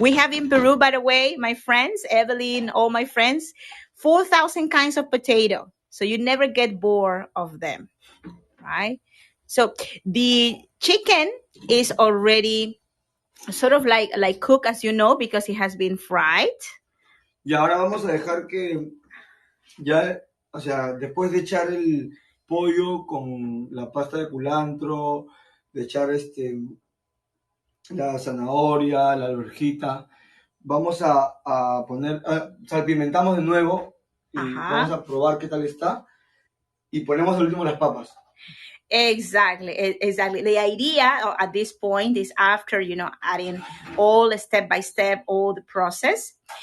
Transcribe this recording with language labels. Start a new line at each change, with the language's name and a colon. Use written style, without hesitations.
English: We have in Peru, by the way, my friends, Evelyn, all my friends, 4,000 kinds of potato. So you never get bored of them, right? So the chicken is already sort of like cooked, as you know, because it has been fried.
Spanish: Y ahora vamos a dejar que ya, o sea, después de echar el pollo con la pasta de culantro, de echar la zanahoria, la alverjita, vamos a poner, salpimentamos de nuevo y vamos a probar qué tal está y ponemos al último las papas.
English: Exactly, exactly. The idea at this point is after, adding all step by step, all the process.